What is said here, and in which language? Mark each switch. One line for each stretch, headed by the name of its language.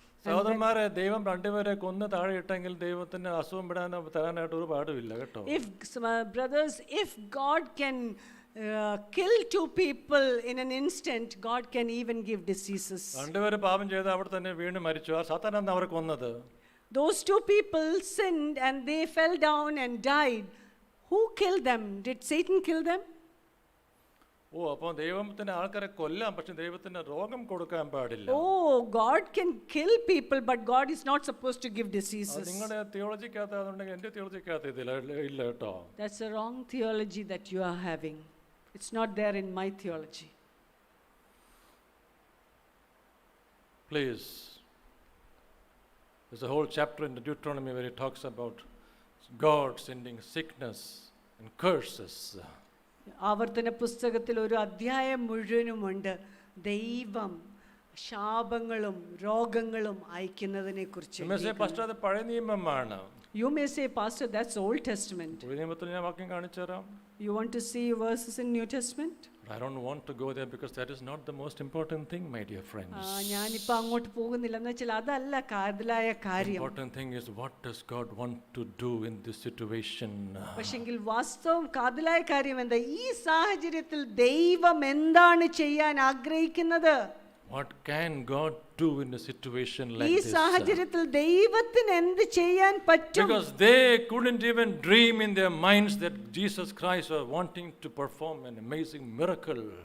Malayalam: സഹോദരന്മാരെ, ദൈവം രണ്ടുപേരെ കൊന്ന് താഴെ ഇട്ടെങ്കിൽ ദൈവത്തിന് അസുഖം തരാനായിട്ട് ഒരു പാടുമില്ല കേട്ടോ.
English: Brothers, if God can kill two people in an instant, God can even give diseases.
Malayalam: രണ്ടുപേര് പാപം ചെയ്ത് അവിടെ തന്നെ വീണ് മരിച്ചു. ആ സാത്താനാണ് അവരെ കൊന്നത്.
English: Those two people sinned and they fell down and died. Who killed them? Did Satan kill them?
Malayalam: ഓ, അപ്പോൾ ദൈവത്തിന് ആൾക്കാരെ കൊല്ലാം, പക്ഷെ ദൈവത്തിന് രോഗം കൊടുക്കാൻ പാടില്ല.
English: Oh, God can kill people, but God is not supposed to give diseases.
Malayalam: നിങ്ങളുടെ തിയോളജിക്കകത്ത് അതുണ്ടെങ്കിൽ എൻ്റെ തിയോളജിക്കകത്ത് ഇല്ല കേട്ടോ.
English: That's a wrong theology that you are having. It's not there in my theology. Please. There's a whole chapter in the Deuteronomy where it talks about God sending sickness and curses.
Malayalam: ആവർത്തന പുസ്തകത്തിൽ ഒരു അധ്യായം മുഴുവനുമുണ്ട് ദൈവം ശാപങ്ങളും രോഗങ്ങളും അയക്കുന്നതിനെ കുറിച്ച്. പക്ഷേ അത് പഴയ നിയമമാണ്.
English: You may say, Pastor, that's Old Testament.
Malayalam: പഴയ നിയമത്തിൽ ഞാൻ വാക്യം കാണിച്ചു തരാം.
English: You want to see verses in New Testament? I don't want to go there because that is not the most important thing, my dear friends.
Malayalam: ഞാനിപ്പോൾ അങ്ങോട്ട് പോകുന്നില്ല എന്ന് വെച്ചാൽ അതല്ല കാതലായ കാര്യം.
English: Important thing is what does God want to do in this situation?
Malayalam: പക്ഷെങ്കിൽ വാസ്തവം കാതലായ കാര്യം എന്താ, ഈ സാഹചര്യത്തിൽ ദൈവം എന്താണ് ചെയ്യാൻ ആഗ്രഹിക്കുന്നത്?
English: What can God do in a situation like
Malayalam: ഈ
English: this?
Malayalam: സാഹചര്യത്തിൽ ദൈവത്തിന് എന്ത് ചെയ്യാൻ പറ്റും?
English: Because they couldn't even dream in their minds that Jesus Christ was wanting to perform an amazing miracle.